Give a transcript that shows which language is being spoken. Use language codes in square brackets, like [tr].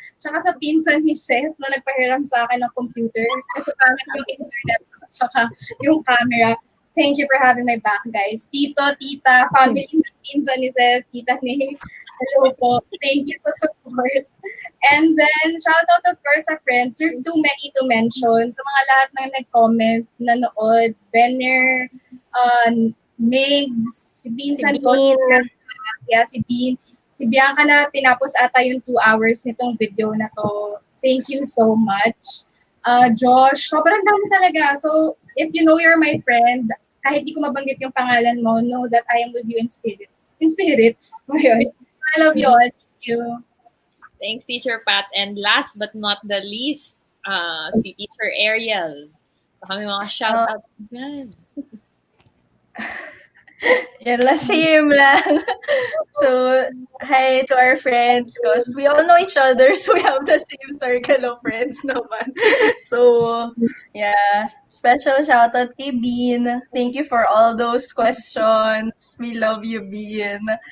[tl] Tsaka sa pinsan ni Seth na nagpahiram sa akin ng computer. Kasi pangit yung internet ko. Tsaka yung camera. [en] Thank you for having my back, guys. [tl] Tito, tita, family ng pinsan ni Seth, tita ni. Hello po. [en] Thank you sa support. And then, shout out of course sa friends. There are too many to mention. [tl] Sa mga lahat ng nag-comment, nanood, Benner, Migs, si Pinsan ko. Yeah, si Bean. Si Bianca na tinapos ata yung 2 hours nitong video na to. [en] Thank you so much. Josh, [tl] sobrang dami talaga. [en] So, if you know you're my friend, [tl] kahit di ko mabanggit yung pangalan mo, [en] know that I am with you in spirit. In spirit. Ayun. I love you all. Thank you. Thanks, Teacher Pat. And last but not the least, si Teacher Ariel. [tl] Baka may mga shoutouts dyan. Yan lang, same lang. [en] So, hi to our friends because we all know each other, so we have the same circle of friends naman. So, yeah, special shout out kay Bean. Thank you for all those questions. We love you, Bean.